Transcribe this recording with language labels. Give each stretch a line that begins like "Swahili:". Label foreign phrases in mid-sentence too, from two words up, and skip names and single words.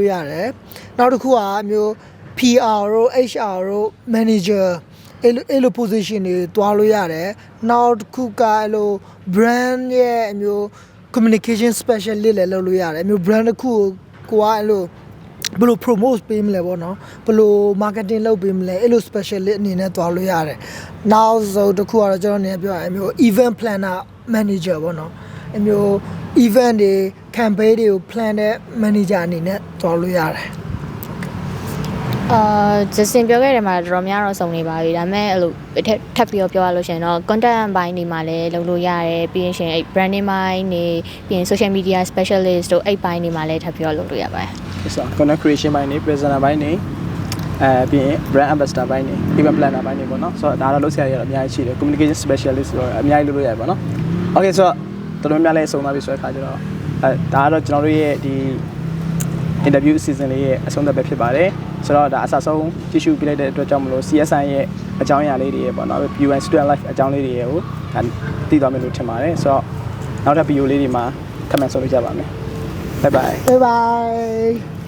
Burmese: လို့ရတယ်နောက်တစ်ခုကမျိုး PR တို့ HR တို့ manager အဲ့လို position တွေတွားလို့ရတယ်နောက်တစ်ခု ကအဲ့လို brand ရဲ့အမျိုး
English: communication specialist
Burmese: လည်းလုပ်လို့ရတယ်အမျိုး brand တစ်ခုကိုကအဲ့လိုဘယ်လို promote ပေးမလဲပေါ့နော်ဘယ်လို marketing လုပ်ပေးမလဲအဲ့လို specialist အနေနဲ့တွားလို့ရတယ်နောက်ဆုံးတစ်ခုကတော့ကျွန်တော်အနေနဲ့ပြောရရင်အမျိုး
English: event planner manager
Burmese: ပေါ့နော်အမျိုး event တွေ campaign တွေကို plan တဲ့ manager အနေနဲ့တွားလို့ရတယ် Justin ပြောခဲ့တယ်မှာတော်တော်များတော့စုံနေပါပြီဒါပေမဲ့အဲ့လိုထပ်ပြီးပြောရလို့ရှိရင်တော့ content ဘိုင်းတွေမှာလည်းလုပ်လို့ရတယ်ပြီးရင်ရှင်အဲ့ branding ဘိုင်းတွေပြီးရင်
English: social media specialist
Burmese: တို့အဲ့ဘိုင်းတွေမှာလည်းထပ်ပြီးလုပ်လို့ရပါတယ် ဆိုတော့
English: content creation
Burmese: ဘိုင်းတွေ presenter ဘိုင်းတွေပြီးရင်
English: brand ambassador
Burmese: ဘိုင်းတွေ
English: event planner
Burmese: ဘိုင်းတွေပေါ့နော်ဆိုတော့ဒါတော့လုပ်ဆရာတွေတော့အများကြီးရှိတယ်
English: communication specialist
Burmese: ဆိုတော့အများကြီးလုပ်လို့ရတယ်ပေါ့နော် okay ဆိုတော့တော်တော်များလည်းစုံသွားပြီဆိုတဲ့အခါကျတော့ဒါကတော့ကျွန်တော်တို့ရဲ့ဒီ
English: interview season
Burmese: လေးရဲ့အဆုံးသတ်ပဲဖြစ်ပါတယ်ဆိုတော့ဒါအစဆုံးကြည့်ရှုပြလိုက်တဲ့အတွက်ကြောင့်မလို့ CSI ရဲ့အကြောင်းအရာလေးတွေရဲ့ပေါ့နော်
English: UN student life
Burmese: အကြောင်းလေးတွေရဲ့ကိုဒါသိသွားမယ်လို့ထင်ပါတယ်ဆိုတော့နောက်ထပ် video လေးတွေမှာထပ်မံဆုံတွေ့ကြပါမယ်
English: bye bye bye bye